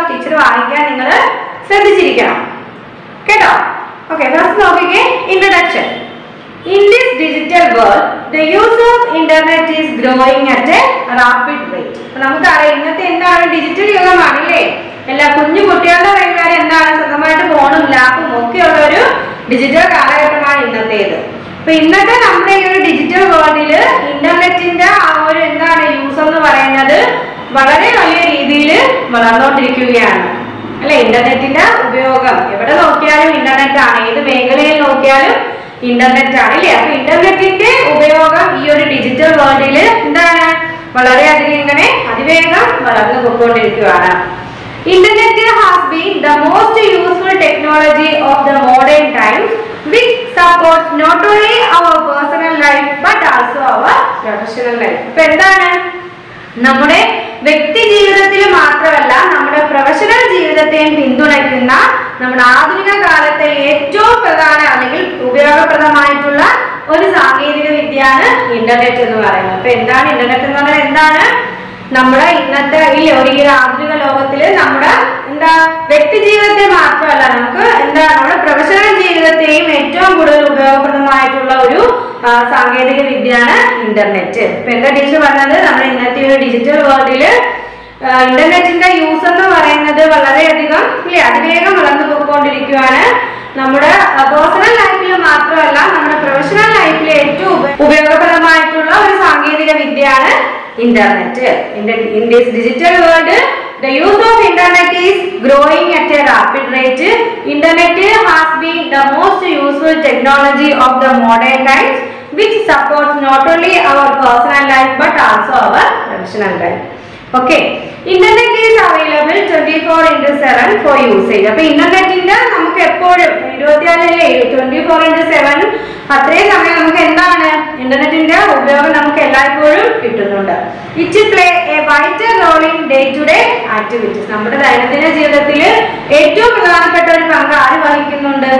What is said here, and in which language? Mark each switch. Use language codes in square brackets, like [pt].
[ml] Teacher വായിക്കാൻ നിങ്ങൾ ശ്രദ്ധിച്ചിരിക്കണം കേട്ടോ. ഓക്കെ, ഫസ്റ്റ് നോക്കിക്കേ, introduction. [en] In this digital world, the use of internet is growing at a rapid rate. [ml] അപ്പോൾ നമുക്കറിയാം ഇന്നത്തെ എന്താണ് ഡിജിറ്റൽ യുഗമാണല്ലേ. എല്ലാ കുഞ്ഞു കുട്ടികളുടെ കൈകാര്യം എന്താണ്, സ്വന്തമായിട്ട് ഫോണും ലാപ്പും ഒക്കെ ഉള്ള ഒരു ഡിജിറ്റൽ കാലഘട്ടമാണ് ഇന്നത്തേത്. അപ്പോൾ ഇന്നത്തെ നമ്മുടെ ഈ ഒരു ഡിജിറ്റൽ വേൾഡിൽ ഇന്റർനെറ്റിന്റെ ആ ഒരു എന്താണ് യൂസ് എന്ന് പറയുന്നത് വളരെ വലിയ രീതിയിൽ വളർന്നുകൊണ്ടിരിക്കുകയാണ് അല്ലെ. ഇന്റർനെറ്റിന്റെ ഉപയോഗം എവിടെ നോക്കിയാലും ഇന്റർനെറ്റ് ആണ്, ഏത് മേഖലയിൽ നോക്കിയാലും ഇന്റർനെറ്റ് ആണ് അല്ലേ. അപ്പൊ ഇന്റർനെറ്റിന്റെ ഉപയോഗം ഈ ഒരു ഡിജിറ്റൽ വേൾഡിൽ എന്താണ് വളരെയധികം ഇങ്ങനെ അതിവേഗം വളർന്നു പോയിക്കൊണ്ടിരിക്കുകയാണ്. [en] Internet has been the most useful technology of the modern times which supports not only our personal life but also our professional life. [ml] ഇപ്പൊ എന്താണ് നമ്മുടെ വ്യക്തി ജീവിതത്തിൽ മാത്രമല്ല നമ്മുടെ പ്രൊഫഷണൽ ജീവിതത്തെയും പിന്തുണയ്ക്കുന്ന നമ്മുടെ ആധുനിക കാലത്തെ ഏറ്റവും പ്രധാന അല്ലെങ്കിൽ ഉപയോഗപ്രദമായിട്ടുള്ള ഒരു സാങ്കേതിക വിദ്യയാണ് ഇന്റർനെറ്റ് എന്ന് പറയുന്നത്. അപ്പൊ എന്താണ് ഇന്റർനെറ്റ് എന്ന് പറഞ്ഞാൽ എന്താണ്? നമ്മുടെ ഇന്നത്തെ ഈ ആധുനിക ലോകത്തില് നമ്മുടെ എന്താ വ്യക്തി ജീവിതത്തെ മാത്രമല്ല നമുക്ക് എന്താ നമ്മുടെ പ്രൊഫഷണൽ ജീവിതത്തെയും ഏറ്റവും കൂടുതൽ ഉപയോഗപ്രദമായിട്ടുള്ള ഒരു സാങ്കേതിക വിദ്യയാണ് ഇന്റർനെറ്റ്. ഇപ്പൊ എന്താ ടീച്ചർ പറഞ്ഞത്, നമ്മുടെ ഇന്നത്തെ ഒരു ഡിജിറ്റൽ വേൾഡില് ഇന്റർനെറ്റിന്റെ യൂസ് എന്ന് പറയുന്നത് വളരെയധികം അതിവേഗം വളർന്നു പോയിക്കൊണ്ടിരിക്കുകയാണ്. നമ്മുടെ പേഴ്സണൽ ലൈഫിൽ മാത്രമല്ല നമ്മുടെ പ്രൊഫഷണൽ ലൈഫിൽ ഏറ്റവും ഉപയോഗപ്രദമായിട്ടുള്ള ഒരു സാങ്കേതിക വിദ്യയാണ് internet. [en] In this digital world, the use of internet is growing at a rapid rate. Internet has been the most useful technology of the modern times, which supports not only our personal life but also our professional life. Okay, internet is available 24 24/7 for usage. [ml] അപ്പൊ ഇന്റർനെറ്റിന്റെ നമുക്ക് എപ്പോഴും 24/7 അത്രയും സമയം നമുക്ക് എന്താണ് ഇന്റർനെറ്റിന്റെ ഉപയോഗം നമുക്ക് എല്ലായ്പ്പോഴും കിട്ടുന്നുണ്ട്. [en] It play a vital role in day to day activities. [ml] നമ്മുടെ ദൈനംദിന ജീവിതത്തിൽ ഏറ്റവും പ്രധാനപ്പെട്ട ഒരു പങ്ക് ആര് വഹിക്കുന്നുണ്ട്?